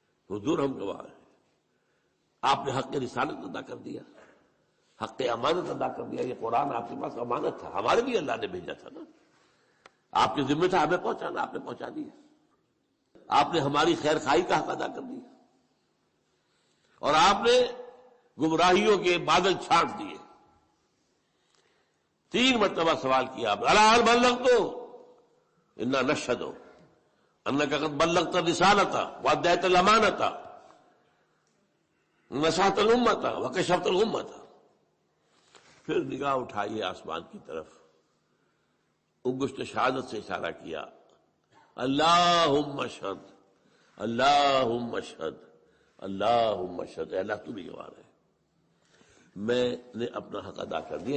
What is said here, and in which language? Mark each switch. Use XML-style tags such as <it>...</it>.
<ur>حضور ہم گواہ ہیں، آپ نے حق رسالت ادا کر دیا، حق امانت ادا کر دیا. یہ قرآن آپ کے پاس امانت تھا، ہمارے بھی اللہ نے بھیجا تھا نا، آپ کے ذمہ تھا ہمیں پہنچانا، آپ نے پہنچا دیا. آپ نے ہماری خیر خواہی کا حق ادا کر دیا، اور آپ نے گمراہیوں کے بادل چھانٹ دیے. 3 مرتبہ سوال کیا آپ،</ur> <ar>الا هل بلغت انا نشهد انك قد بلغت الرسالة واديت الامانة ونصحت الامة وكشفت الغمة.</ar> <ur>پھر نگاہ اٹھائیے آسمان کی طرف، انگشت شہادت سے اشارہ کیا،</ur> <ar>اللہم اشہد اللہم اشہد اللہم اشہد.</ar> <ur>اے اللہ تو بھی گواہ ہے، میں نے اپنا حق ادا کر دیا.</ur>